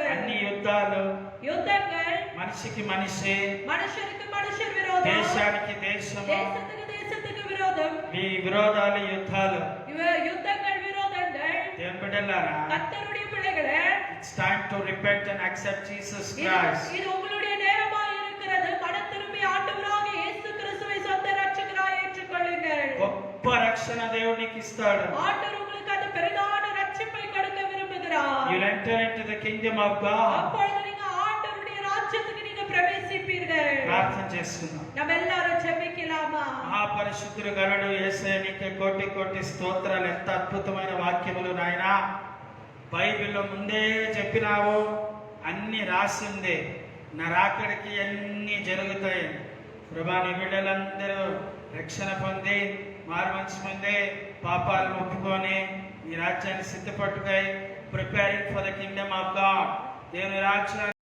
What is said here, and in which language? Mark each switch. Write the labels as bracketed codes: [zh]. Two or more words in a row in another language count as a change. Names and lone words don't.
[te] అన్ని యుద్ధాలు, [ta] யுத்தங்கள், [te] మనిషికి మనిషి, [ta] மனுஷருக்கு மனுஷர் விரோதம், [te] దేశానికి దేశము, [ta] தேசத்துக்கு விரோதம், [te] ఈ విరోధాలు యుద్ధాలు. [ta] யுத்தங்கள், விரோதங்கள். [te] దేవుని బిడ్డలారా, [ta] கர்த்தருடைய பிள்ளைகளே, [en] it's time to repent and accept Jesus [ta] இது [en] Christ. [ta] இது உங்களுடைய நேரமாய் இருக்கிறது. மனம் திரும்பி ஆண்டவராக இயேசு கிறிஸ்துவை சொந்த இரட்சகராய் ஏற்றுக்கொள்ளுங்கள். [te] గొప్ప రక్షణ దేవుడు నీకు ఇస్తాడు. [ta] ஆண்டவர் உங்களுக்கு அந்த பெரிதான ரட்சிப்பை கொடுக்க விரும்புகிறார். [en] You'll enter into the kingdom of God. [ta] அப்பொழுது நீங்க ஆண்டவருடைய ராஜ்யத்துக்கு நீங்க பிரவேசிப்பீர்கள். [te] ప్రార్థన చేసుకుందాం. [ta] நம்ம எல்லாரும் ஜெபிக்கலாமா? [te] మహాపరిశుద్ధుడు గణుడు యేసయ్య, నీకే కోటి కోటి స్తోత్రాలు. ఎంత అద్భుతమైన వాక్యములు నాయనా. బైబిల్లో ముందే చెప్పినావు, అన్ని రాసిందే. నా రాకడికి అన్ని జరుగుతాయి. ప్రభా, నీ బిడ్డలందరూ రక్షణ పొంది, మారుమనసు పొంది, పాపాలను ఒప్పుకొని నీ రాజ్యాన్ని సిద్ధపట్టుకై [en] preparing for the kingdom of God. [te] దేవుని రాజ్యాన్ని